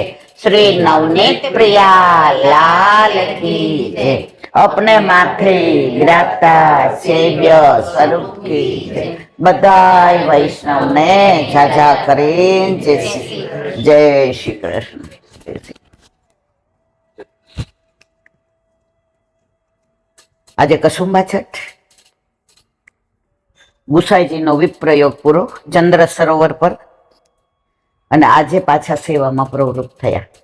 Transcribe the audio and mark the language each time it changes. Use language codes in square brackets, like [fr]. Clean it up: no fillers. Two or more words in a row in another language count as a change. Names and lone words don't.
[hi] श्री नवनीत प्रिया लाल की जय। अपने माथे गिराता सेव्य स्वरूप की जय। [gu] બધાઈ વૈષ્ણવ ને ઝાઝા કરીન જય શ્રી કૃષ્ણ। આજે કસુંબા છઠ ગુસાઈજીનો વિપ્રયોગ પૂરો ચંદ્ર સરોવર પર અને આજે પાછા સેવામાં પ્રવૃત્ત થયા.